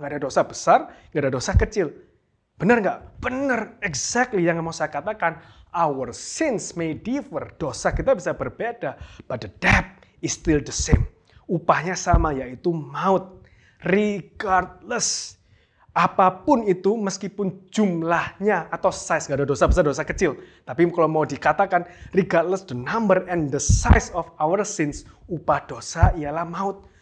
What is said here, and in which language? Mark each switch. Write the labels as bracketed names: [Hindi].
[Indonesian] Nggak ada dosa besar, nggak ada dosa kecil. Benar nggak? Benar, exactly yang mau saya katakan. [English] Our sins may differ, [Indonesian] dosa kita bisa berbeda, [English] but the debt is still the same. [Indonesian] Upahnya sama, yaitu maut. Regardless, apapun itu, meskipun jumlahnya atau size, nggak ada dosa besar, dosa kecil. Tapi kalau mau dikatakan, [English] regardless the number and the size of our sins, [Indonesian] upah dosa ialah maut.